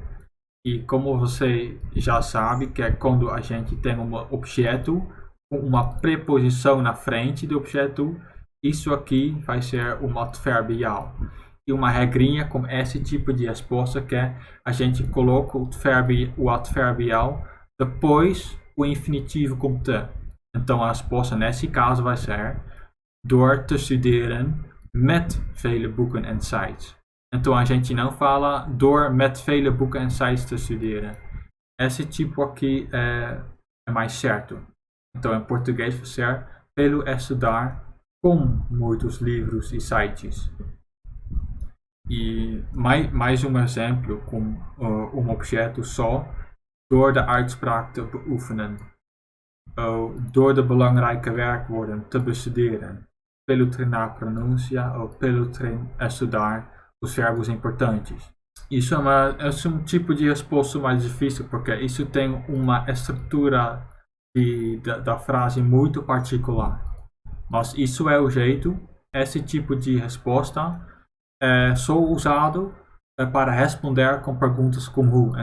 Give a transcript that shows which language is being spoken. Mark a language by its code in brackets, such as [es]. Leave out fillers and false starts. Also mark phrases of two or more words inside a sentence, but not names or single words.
[pt] E como você já sabe, que é quando a gente tem um objeto com uma preposição na frente do objeto, isso aqui vai ser um adverbial. E uma regrinha com esse tipo de resposta que é a gente coloca o adverbial depois o infinitivo com te. Então a resposta nesse caso vai ser: [nl] door te studeren met vele boeken en sites. [pt] Então a gente não fala [nl] door met vele boeken en sites te studeren. [pt] Esse tipo aqui é mais certo. Então em português vai ser pelo estudar com muitos livros e sites. E mais um exemplo com um objeto só: [nl] door de uitspraak te beoefenen. Door de belangrijke werkwoorden te bestuderen. [pt] Pelo treinar a pronúncia ou pelo estudar os verbos importantes. Isso é um tipo de resposta mais difícil, porque isso tem uma estrutura da frase muito particular. Mas isso é o jeito esse tipo de resposta é só usado para responder com perguntas com who.